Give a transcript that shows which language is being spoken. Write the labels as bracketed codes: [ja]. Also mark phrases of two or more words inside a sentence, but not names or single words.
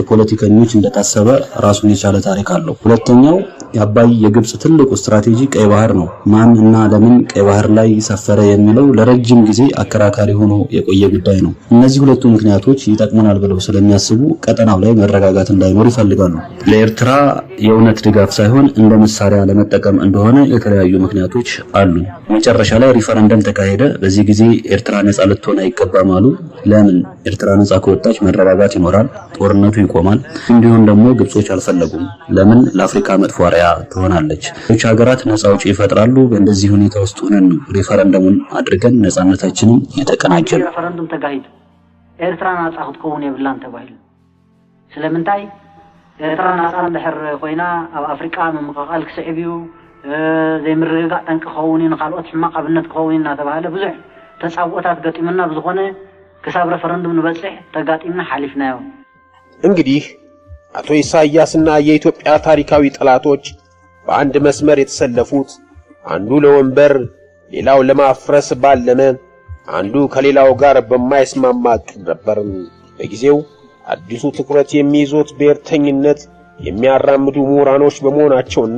[am] ፖለቲከኞች እንደታሰበ ራሱን የቻለ ታሪክ አለው። ሁለተኛው የአባይ የግብጽ ትልቁ ስትራቴጂ ቀይ ባህር ነው። ማን እና ለምን ቀይ ባህር ላይ ሰፈረ የሚለው ለረጅም ጊዜ አከራካሪ ሆኖ የቆየ ጉዳይ ነው። እነዚህ ሁለቱ ምክንያቶች ይጠቅመናል ብለው ስለሚያስቡ ቀጠናው ላይ መረጋጋት እንዳይኖር ይፈልጋሉ። ለኤርትራ የእውነት ድጋፍ ሳይሆን እንደ መሳሪያ ለመጠቀም እንደሆነ የተለያዩ ምክንያቶች አሉ። መጨረሻ ላይ ሪፈረንደም ተካሄደ። በዚህ ጊዜ ኤርትራ ነጻ ልትሆን አይገባም አሉ። ለምን? ኤርትራ ነጻ ከወጣች መረጋጋት ይኖራል፣ ጦርነቱ ይቆማል። እንዲሁም ደግሞ ግብጾች አልፈለጉም። ለምን? ለአፍሪካ መጥፎ አርአያ ትሆናለች። ሌሎች ሀገራት ነጻ አውጪ ይፈጥራሉ። በእንደዚህ ሁኔታ ውስጥ ሆነን ነው ሪፈረንደሙን አድርገን ነጻነታችንን የተቀናጀን። [ti] ሪፈረንደም ተካሂዱ ኤርትራ ነጻ ክትከውን ይብላን ተባሂሉ ስለምንታይ ኤርትራ ነጻ እንድሕር ኮይና ኣብ አፍሪካ ምምቃቃል ክስዕብዩ ዘይምርግጋእ ጠንቂ ከውን ንኻልኦት ሕማቅ ኣብነት ከውን እናተባሃለ ብዙሕ ተጻውኦታት ገጢምና ብዝኾነ ክሳብ ሪፈረንደም ንበጽሕ ተጋጢምና ሓሊፍናዮ። [am] እንግዲህ አቶ ኢሳያስና የኢትዮጵያ ታሪካዊ ጠላቶች በአንድ መስመር የተሰለፉት አንዱ ለወንበር ሌላው ለማፍረስ ባለመ አንዱ ከሌላው ጋር በማይስማማ ዕቅድ ነበር። በጊዜው አዲሱ ትኩረት የሚይዙት ብሔርተኝነት የሚያራምዱ ምሁራኖች በመሆናቸውና